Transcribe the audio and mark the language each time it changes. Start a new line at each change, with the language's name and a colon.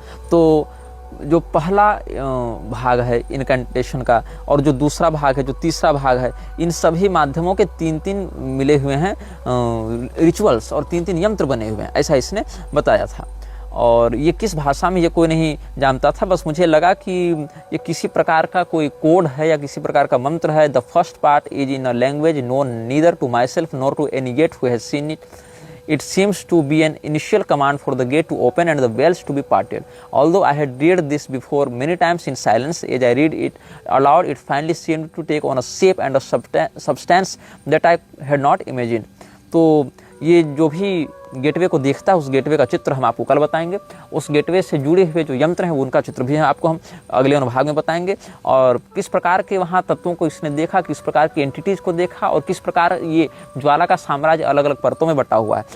Hindi: तो जो पहला भाग है इनकेंटेशन का और जो दूसरा भाग है, जो तीसरा भाग है, इन सभी माध्यमों के 3-3 मिले हुए हैं रिचुअल्स और 3-3 यंत्र बने हुए हैं, ऐसा इसने बताया था। और ये किस भाषा में ये कोई नहीं जानता था, बस मुझे लगा कि ये किसी प्रकार का कोई कोड है या किसी प्रकार का मंत्र है।
English: The first part is in a language known neither to myself nor to any gate who has seen it. It seems to be an initial command for the gate to open and the wells to be parted. Although I had read this before many times in silence, as I read it aloud, it finally seemed to take on a shape and a substance that I had not imagined.
Hindi: तो ये जो भी gateway को देखता है उस gateway का चित्र हम आपको कल बताएंगे। उस गेटवे से जुड़े हुए जो यंत्र हैं उनका चित्र भी आपको हम अगले अनुभाग में बताएंगे और किस प्रकार के वहाँ तत्वों को इसने देखा, किस प्रकार की एंटिटीज़ को देखा और किस प्रकार ये ज्वाला का साम्राज्य अलग अलग परतों में बटा हुआ है।